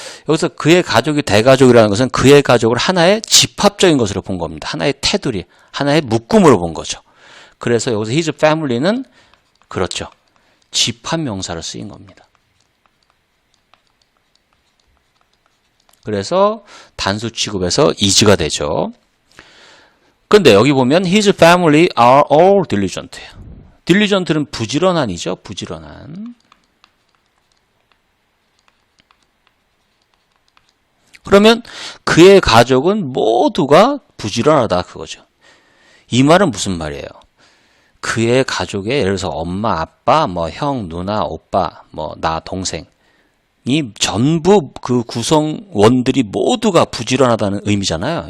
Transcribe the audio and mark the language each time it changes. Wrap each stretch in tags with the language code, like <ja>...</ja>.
<ko>여기서 그의 가족이 대가족이라는 것은 그의 가족을 하나의 집합적인 것으로 본 겁니다. 하나의 테두리, 하나의 묶음으로 본 거죠. 그래서 여기서 his family는 그렇죠. 집합명사로 쓰인 겁니다. 그래서 단수 취급에서 is가 되죠. 근데 여기 보면</ko> <en>his family are all diligent예요.</en> <ko>diligent는 부지런한이죠. 부지런한. 그러면 그의 가족은 모두가 부지런하다 그거죠. 이 말은 무슨 말이에요? 그의 가족의 예를 들어서 엄마, 아빠, 뭐 형, 누나, 오빠, 뭐 나, 동생이 전부 그 구성원들이 모두가 부지런하다는 의미잖아요.</ko>